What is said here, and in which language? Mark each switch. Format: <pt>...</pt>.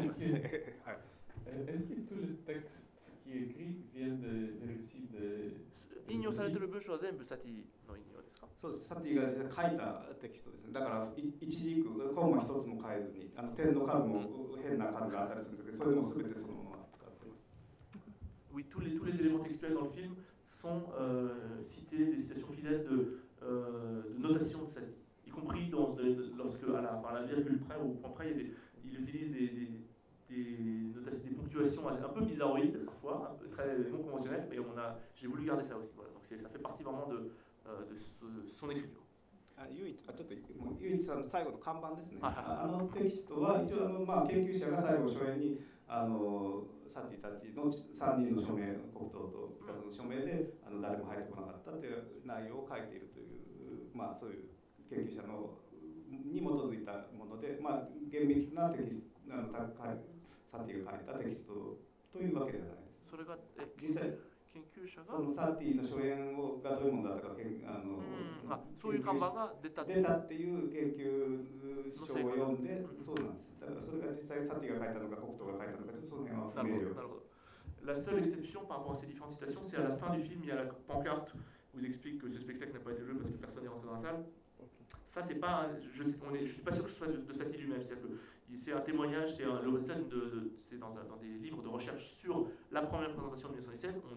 <fr>Est-ce que tout le texte qui est écrit vient des récits de...</fr> <ja>引用されている文章は全部サティの引用ですか？そうです。サティが書いたテキストですね。だから一字句、コンマ一つも変えずに、あの点の数も変な数があったりするんですけど、それも全てそのまま使っています。 Oui, tous les éléments textuels dans le film sont cités, des citations fidèles de notation de Sati, y compris dans, lorsque, à la virgule près ou au point près, il utilise des ponctuations un peu bizarroïdes parfois, très non conventionnelles, mais j'ai voulu garder ça aussi. Voilà. Donc ça fait partie vraiment de son écriture. Yuit, さんの最後の看板ですね。あのテキストは一応の、まあ、研究者が最後の書面にあのサティたちの3人の署名、国党とピカソの署名であの誰も入ってこなかったという内容を書いているという、まあ、そういう研究者のに基づいたもので、まあ、厳密なテキストあのサティが書いたテキストというわけではないです。それが研究者がそのサティの初演をがどういうものだったかあの、うん、あそういう看板が出たっていう研究書を読んで、そうなんです。だからそれが実際サティが書いたのか、国党が書いたのか、ちょっとその辺は不明瞭です。なるほど。</ja> <fr>La seule exception par rapport à ces différentes citations, c'est à la fin du film, il y a la pancarte qui vous explique que ce spectacle n'a pas été joué parce que personne n'est rentré dans la salle. Ça, c'est pas. Je suis pas sûr que ce soit de Sati lui-même. C'est un témoignage, c'est le résultat dans des livres de recherche sur la première présentation de 1917.</fr>